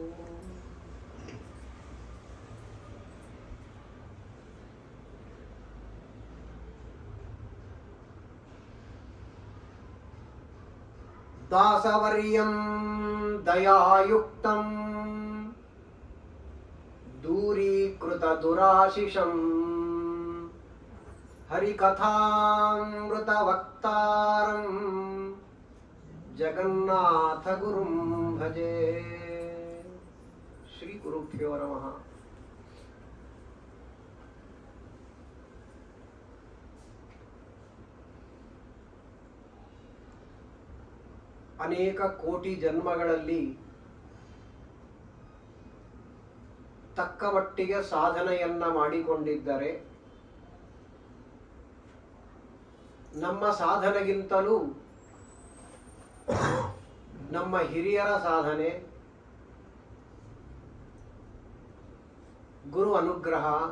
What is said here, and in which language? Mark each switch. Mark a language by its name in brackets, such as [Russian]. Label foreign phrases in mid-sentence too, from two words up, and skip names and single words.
[Sanskrit] दासवर्यं दयायुक्तं दूरीकृतदुराशिषं हरिकथामृतवक्तारं ಜಗನ್ನಾಥ ಗುರುಂ ಭಜೆ. ಶ್ರೀ ಗುರುಭ್ಯೋ ನಮಃ. [Kannada] ಅನೇಕ ಕೋಟಿ ಜನ್ಮಗಳಲ್ಲಿ ತಕ್ಕ ಮಟ್ಟಿಗೆ ಸಾಧನೆಯನ್ನ ಮಾಡಿಕೊಂಡಿದ್ದರೆ ನಮ್ಮ ಸಾಧನೆಗಿಂತಲೂ ನಮ್ಮ ಹಿರಿಯರ ಸಾಧನೆ, ಗುರು ಅನುಗ್ರಹ,